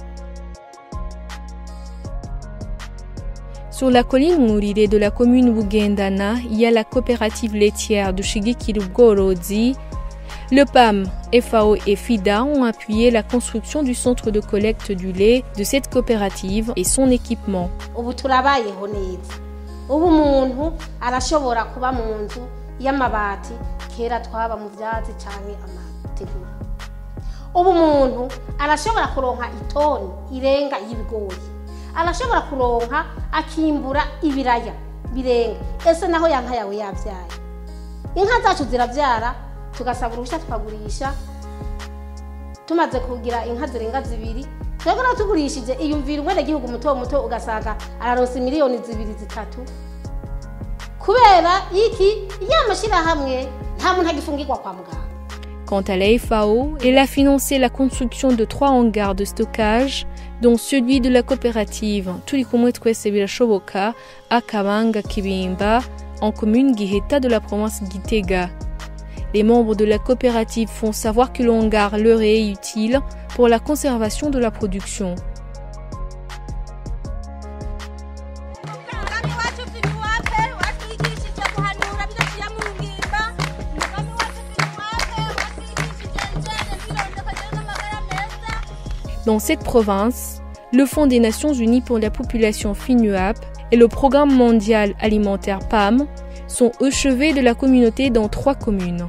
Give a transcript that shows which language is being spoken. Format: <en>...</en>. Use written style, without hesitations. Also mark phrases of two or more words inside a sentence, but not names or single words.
<fr>Sur la colline Mourire de la commune Bugendana, il y a la coopérative laitière de Shigikira Ubworozi. Le PAM, FAO et FIDA ont appuyé la construction du centre de collecte du lait de cette coopérative et son équipement.</fr> <rn>Ubu turabayeho neza. Ubu umuntu arashobora kuba mu nzu y'amabati kera twaba mu vyatsi canke amategura. Ubu umuntu arashobora kuronka itoni irenga y'ibigori. Arashobora kuronka akimbura ibiraya birenga. Ese naho yanka yawe yavyaye. Inka zacu ziravyara tugasaba uruhushya tukagurisha. Tumaze kugira inka zirenga zibiri twebwe natugurishije iyumvira umwene gihugu muto ugasanga araronse miliyoni 2-3 kubera iki yamashira hamwe nta muntu agifungirwa kwa muganga.</rn> <fr>Quant à la FAO, elle a financé la construction de 3 hangars de stockage, dont celui de la coopérative Turikumwe Twese Birashoboka à Kabanga Kibimba, en commune Giheta de la province Gitega. Les membres de la coopérative font savoir que le hangar leur est utile pour la conservation de la production. Dans cette province, le Fonds des Nations Unies pour la population FINUAP et le Programme mondial alimentaire PAM sont au chevet de la communauté dans 3 communes.</fr>